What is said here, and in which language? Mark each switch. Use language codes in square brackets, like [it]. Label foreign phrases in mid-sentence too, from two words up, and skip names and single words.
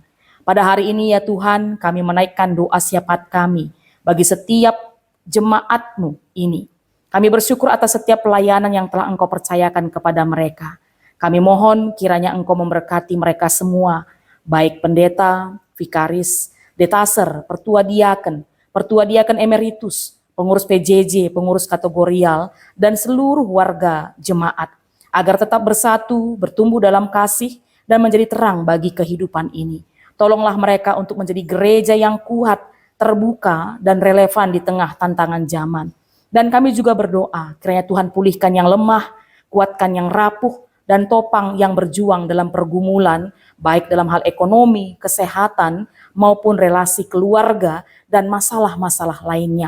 [id] Pada hari ini ya Tuhan, kami menaikkan doa syafaat kami bagi setiap jemaat-Mu ini. Kami bersyukur atas setiap pelayanan yang telah Engkau percayakan kepada mereka. Kami mohon kiranya Engkau memberkati mereka semua, baik pendeta, vikaris, detaser, pertua diaken emeritus, pengurus PJJ, pengurus kategorial, dan seluruh warga jemaat, agar tetap bersatu, bertumbuh dalam kasih, dan menjadi terang bagi kehidupan ini. Tolonglah mereka untuk menjadi gereja yang kuat, terbuka, dan relevan di tengah tantangan zaman. Dan kami juga berdoa, kiranya Tuhan pulihkan yang lemah, kuatkan yang rapuh, dan topang yang berjuang dalam pergumulan, baik dalam hal ekonomi, kesehatan, maupun relasi keluarga, dan masalah-masalah lainnya.